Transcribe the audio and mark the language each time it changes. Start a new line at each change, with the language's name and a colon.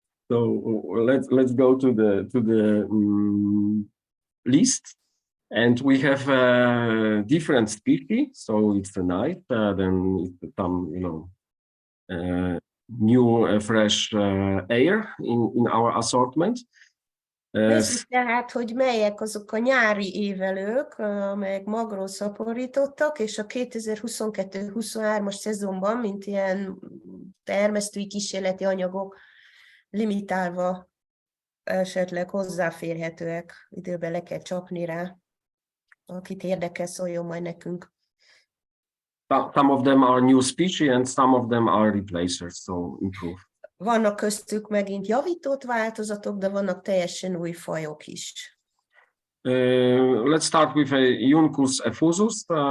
English: So let's go to the list, and we have different species. So it's a nice, then it's some new fresh air in our assortment.
Hungarian: Nézzük tehát, hogy melyek azok a nyári évelők, amelyek magról szaporítottak, és a 2022-23-as szezonban, mint ilyen termesztői kísérleti anyagok limitálva esetleg hozzáférhetőek, időben le kell csapni rá. Akit érdekel, szóljon majd nekünk.
English: Some of them are new species and some of them are replacers, so improve.
Hungarian: Vannak köztük megint javított változatok, de vannak teljesen új fajok is.
English: Let's start with a Juncus effusus.